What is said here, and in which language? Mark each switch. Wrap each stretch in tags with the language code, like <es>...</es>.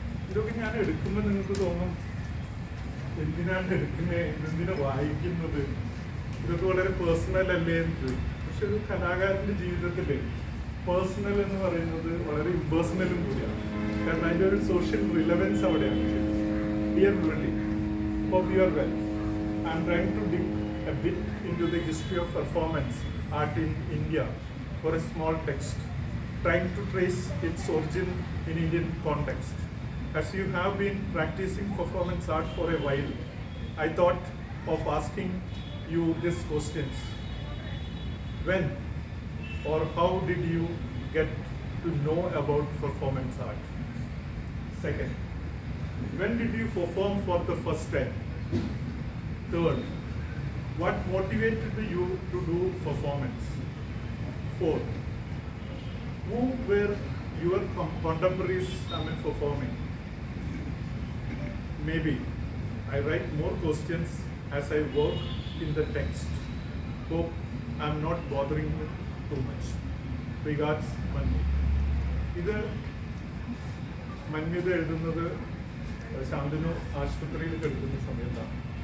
<ml>ഇതൊക്കെ ഞാൻ എടുക്കുമ്പോൾ നിങ്ങൾക്ക് തോന്നും എന്തിനാണ് എടുക്കുന്നത്, എന്തിനാണ് വായിക്കുന്നത്, ഇതൊക്കെ വളരെ പേഴ്സണൽ അല്ലേ എന്ന് ചോദിക്കും. പക്ഷെ ഒരു കലാകാരൻ്റെ ജീവിതത്തിൽ പേഴ്സണൽ എന്ന് പറയുന്നത് വളരെ ഇമ്പേഴ്സണലും കൂടിയാണ്. കാരണം അതിൻ്റെ ഒരു സോഷ്യൽ റിലവൻസ് അവിടെയാണ്.</ml> <en>Dear Murali, hope you are well. I am trying to dig a bit into the history of performance art in India for a small text, trying to trace its origin in Indian context. As you have been practicing performance art for a while, I thought of asking you these questions. When or how did you get to know about performance art? Second, when did you perform for the first time? Third, what motivated you to do performance? Fourth, who were your contemporaries performing? Maybe I write more questions as I work in the text. Hope I'm not bothering you too much. Regards, Manmeet.</en> <ml>ഇത് മന്മിത എഴുതുന്നത് ശാന്തനു ആശുപത്രിയിൽ കിടക്കുന്ന സമയത്താണ്.</ml>